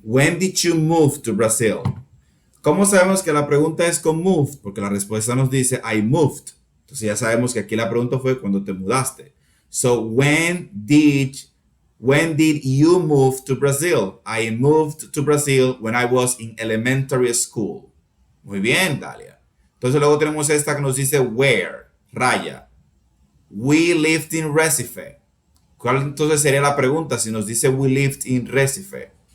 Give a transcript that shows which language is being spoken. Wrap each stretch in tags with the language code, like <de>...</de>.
<en>When did you move to Brazil?</en> <es>¿Cómo sabemos que la pregunta es con moved? Porque la respuesta nos dice</es> <en>I moved.</en> <es>Entonces ya sabemos que aquí la pregunta fue cuando te mudaste.</es> <en>So when did you move to Brazil? I moved to Brazil when I was in elementary school.</en> <es>Muy bien, Dalia. Entonces luego tenemos esta que nos dice where, raya.</es> <en>We lived in Recife.</en> <es>¿Cuál entonces sería la pregunta si nos dice</es> <en>we lived in Recife?</en>